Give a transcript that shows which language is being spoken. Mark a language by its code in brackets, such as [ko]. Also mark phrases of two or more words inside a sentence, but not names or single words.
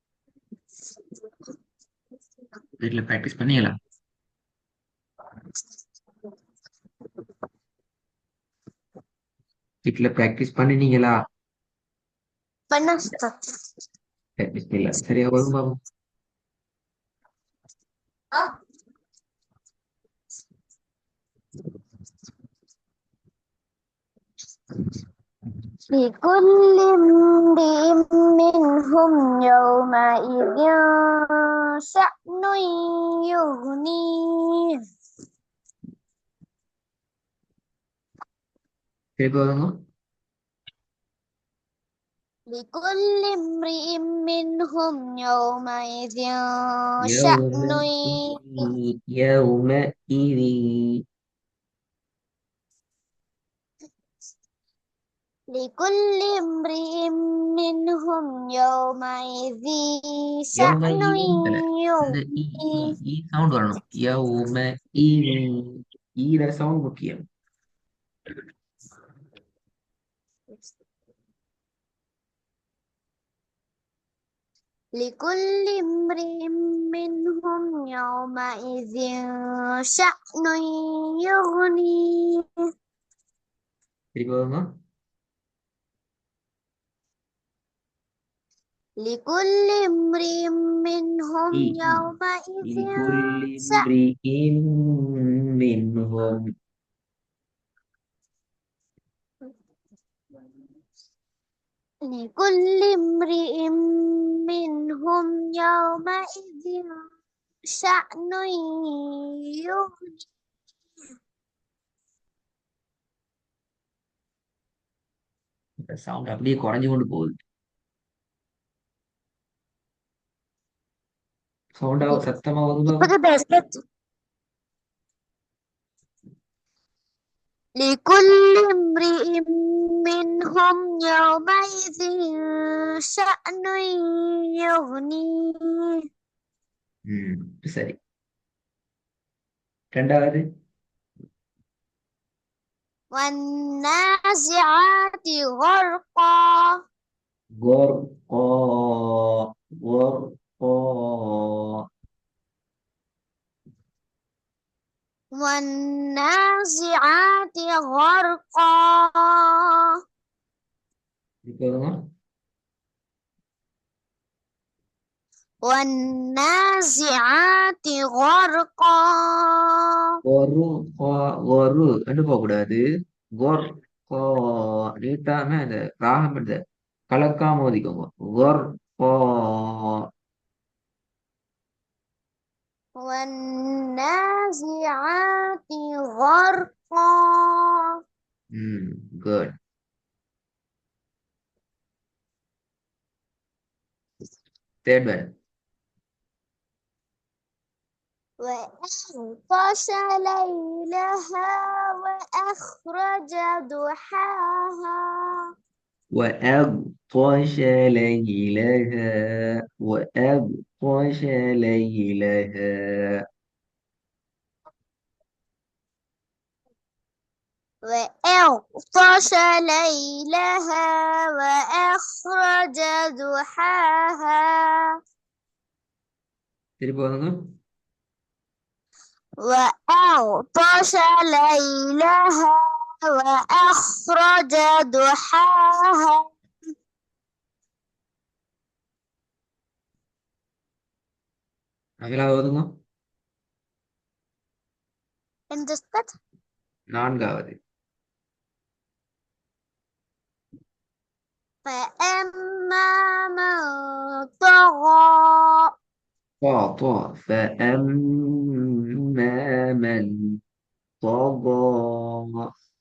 [ta] வீட்டில் ப்ராக்டிஸ் பண்ணீங்களா? வீட்டில் ப்ராக்டிஸ் பண்ணினீங்களா? பண்ண உஸ்தாத். ப்ராக்டிஸ் இல்லை, சரியா வரும் பாபு. [ar] لكل امرئ منهم يومئذ شأن يغنيه. [ta] திருப்பி வருங்க. [ar] لكل امرئ منهم يومئذ شأن يومئذ لكل امرئ منهم يومئذ شأن [ta] يومئذ இல்ல, இந்த [ar] يغنيه. [ta] சவுண்ட் வரணும். யௌமஇதி, ஈர சவுண்ட் முக்கியம். [ar] لكل امرئ منهم يومئذ شأن يغنيه. [ta] திருப்பி வருங்க. [ar] لكل امرئ منهم إي إي يومئذ لكل شأن امرئ منهم. لكل امرئ منهم يومئذ شأن يغنيه. [ta] இந்த சவுண்ட் அப்படியே குறைஞ்சு கொண்டு போகுது. சவுண்டா சத்தமா வரும் பாபு. [ar] لكل امرئ منهم يومئذ شأن يغنيه. [ta] சரி. ரெண்டாவது. [ar] والنازعات غرقا. غرقا غرقا. والنازعات غرقا. [ta] திருப்பி வருங்க. [ar] والنازعات غرقا. [ta] غرقا غரு ரெண்டு போக கூடாது. غرقا நீட்டாம இந்த ராகம் இந்த கலக்காம ஓதிக்கோங்க. [ar] غرقا. والنازعات غرقا. [en] Good. Third one. [ar] وأغطش ليلها وأخرج ضحاها. وأغطش ليلها وأغطش ليلها. وأغطش ليلها وأخرج ضحاها. [ta] திருப்பி வருங்க. [ar] وأغطش ليلها وأخرج ضحاها. [ta] அகலாவது வருங்க. [ar] انتظرت. [ta] நான்காவது. [ar] فأما من طغى. طا فأما من طغى.